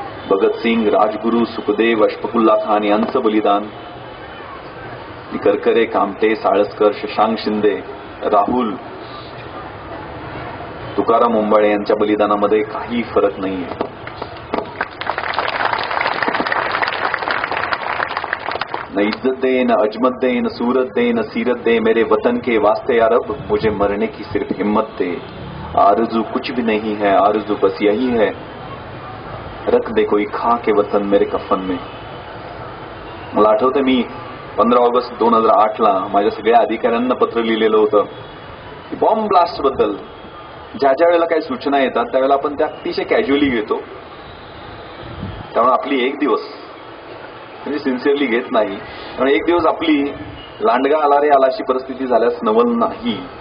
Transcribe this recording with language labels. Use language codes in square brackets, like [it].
[mr] भगतसिंग, राजगुरू, सुखदेव, अशफाकुल्ला खान यांचं बलिदान, करकरे, कामटे, साळसकर, शशांक शिंदे, राहुल, तुकाराम ओंबाळे यांच्या बलिदानामध्ये काही फरक नाहीये. [hi] न इज्जत दे, न अजमत दे, न सूरत दे, न सीरत दे, मेरे वतन के वास्ते या रब मुझे मरने की सिर्फ हिम्मत दे. आरज़ू कुछ भी नहीं है, आरज़ू बस यही है, रख दे कोई खा के वतन मेरे कफन में. [mr] मला आठवतं मी 15 ऑगस्ट 2008ला माझ्या सगळ्या अधिकाऱ्यांना पत्र लिहिलेलं होतं की बॉम्ब ब्लास्ट बद्दल ज्या वेळेला काही सूचना येतात त्यावेळेला आपण त्या अतिशय कॅज्युअली घेतो. त्यामुळे आपली 1 दिवस म्हणजे सिन्सिअरली घेत नाही, कारण 1 दिवस आपली लांडगा आला रे आलाशी परिस्थिती झाल्यास नवल नाही.